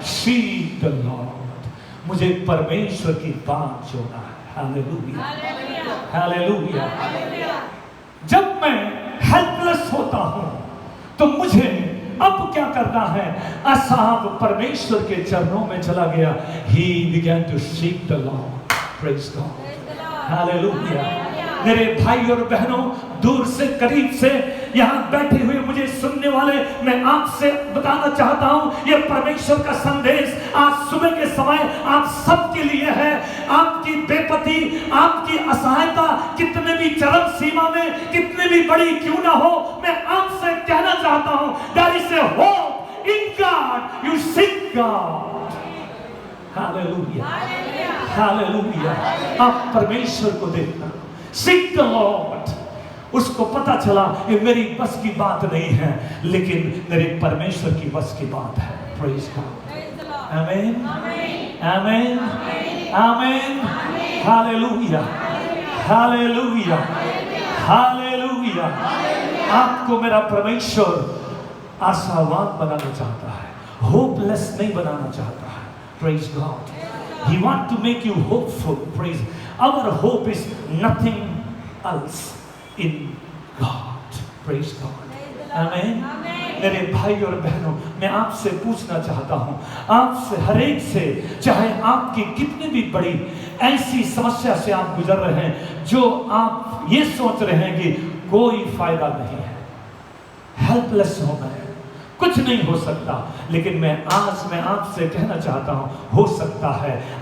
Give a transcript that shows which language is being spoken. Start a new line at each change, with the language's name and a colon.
English: Seek the lord.
Hindi: मुझे परमेश्वर की बात जोड़ना है। हालेलुया। हालेलुया। जब मैं हेल्पलेस होता हूं, तो मुझे अब क्या करना है? असाब परमेश्वर के चरणों में चला गया।
English: He began to seek the Lord. Praise God. Hallelujah.
Hindi: मेरे भाई और बहनों, दूर से करीब से यहाँ बैठे हुए मुझे सुनने वाले, मैं आपसे बताना चाहता हूँ, ये परमेश्वर का संदेश आज सुबह के समय आप सबके लिए है। आपकी बेपत्ती, आपकी असहायता कितने भी चरम सीमा में, कितने भी बड़ी क्यों ना हो, मैं आपसे कहना चाहता हूँ,
English: There is a hope in God, you seek God.
Hindi: Hallelujah. Hallelujah. आप परमेश्वर को देखना,
English: Seek the lord.
Hindi: उसको पता चला ये मेरी बस की बात नहीं है, लेकिन मेरे परमेश्वर की बस की बात है।
English: Praise God.
Hindi: आमीन। आमीन। आमीन। हालेलुया। हालेलुया। हालेलुया। आपको मेरा परमेश्वर आशावान बनाना चाहता है, होपलेस नहीं बनाना चाहता है।
English: Praise God. He wants to make you hopeful. Praise. Our hope is nothing else in God. Praise God. Amen.
Hindi: मेरे भाई और बहनों, मैं आपसे पूछना चाहता हूं, आपसे हर एक से, चाहे आपकी कितनी भी बड़ी ऐसी समस्या से आप गुजर रहे हैं, जो आप ये सोच रहे हैं कि कोई फायदा नहीं है, हेल्पलेस होना है, कुछ नहीं हो सकता, लेकिन मैं आपसे कहना चाहता हूं, हो सकता है।